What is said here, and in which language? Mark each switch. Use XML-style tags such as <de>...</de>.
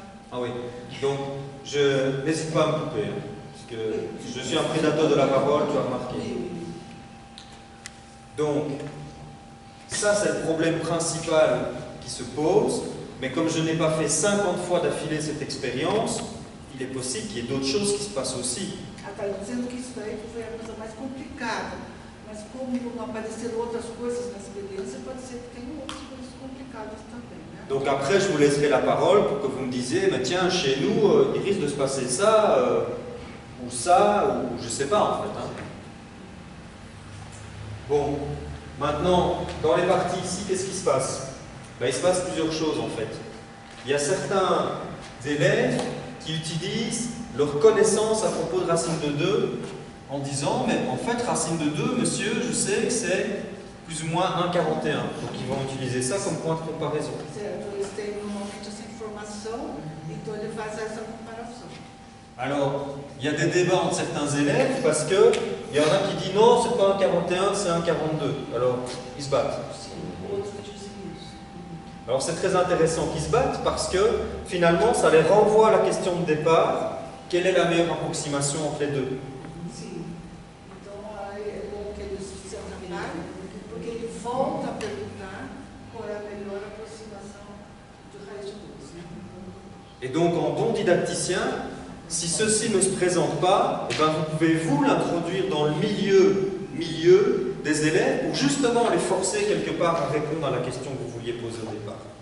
<fr>Ah oui, donc je n'hésite pas à me couper, hein, parce que je suis un prédateur de la parole, tu as remarqué. Donc, ça c'est le problème principal qui se pose, mais comme je n'ai pas fait 50 fois d'affilée cette expérience, il est possible qu'il y ait d'autres choses qui se passent aussi.</fr> <pt>Está dizendo que isso daí foi a coisa mais complicada, mas como não apareceram outras coisas na experiência, pode ser que tenham outras coisas complicadas também, né?</pt> <fr>Donc après, je vous laisserai la parole pour que vous me disiez, mais tiens, chez nous, il risque de se passer ça, ou je ne sais pas en fait. Hein. Bon, maintenant, dans les parties ici, qu'est-ce qui se passe? Ben, il se passe plusieurs choses en fait. Il y a certains élèves qui utilisent leur connaissance à propos de racine de 2 en disant, mais en fait, racine de 2, monsieur, je sais que c'est plus ou moins 1,41. Donc ils vont utiliser ça comme point de comparaison.</fr> <pt>Certo, eles têm normalmente essa informação, então ele faz essa comparação.</pt> <fr>Alors, il y a des débats entre certains élèves parce qu'il y en a qui disent non, c'est pas 1,41, c'est 1,42. Alors, ils se battent. Alors c'est très intéressant qu'ils se battent parce que finalement ça les renvoie à la question de départ, quelle est la meilleure approximation entre les deux?</fr> <pt>Sim. Então é bom que eles se atrapalhem, porque ele volta a perguntar qual é a melhor aproximação de raiz de 12.</pt> <fr>Et donc en bon didacticien, si ceci ne se présente pas, eh ben, vous pouvez vous l'introduire dans le milieu des élèves pour justement les forcer quelque part à répondre à la question que vous vouliez poser au départ.</fr>